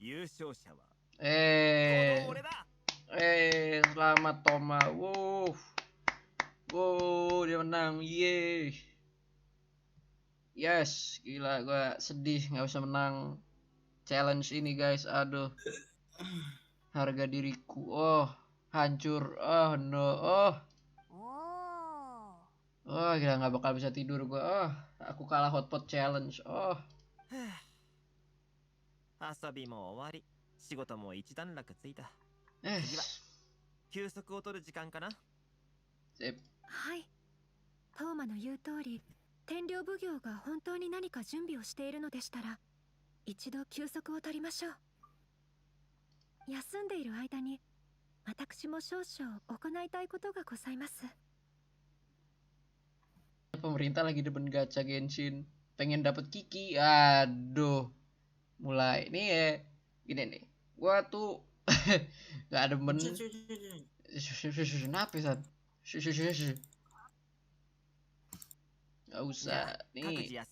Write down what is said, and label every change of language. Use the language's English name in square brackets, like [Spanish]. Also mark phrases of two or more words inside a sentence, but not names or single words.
[Indonesian] Selamat Toma. Wow, dia menang. Yeay. Yes, gila, gue sedih nggak bisa menang challenge ini guys. Aduh, harga diriku, hancur. Oh no, gila, nggak bakal bisa tidur gue. Aku kalah [English] hotpot challenge. [Japanese] 遊びも終わり、仕事も一段落ついた。次は休息を取る時間かな。はい。トーマの言う通り、天領奉行が本当に何か準備をしているのでしたら、一度休息を取りましょう。休んでいる間に、私も少々行いたいことがございます。 [Indonesian] Pemerintah lagi demen gacha Genshin, pengen dapet Kiki. Aduh, mulai nih ya, gini nih, gua tuh nggak demen. Kenapa san? Nggak usah nih.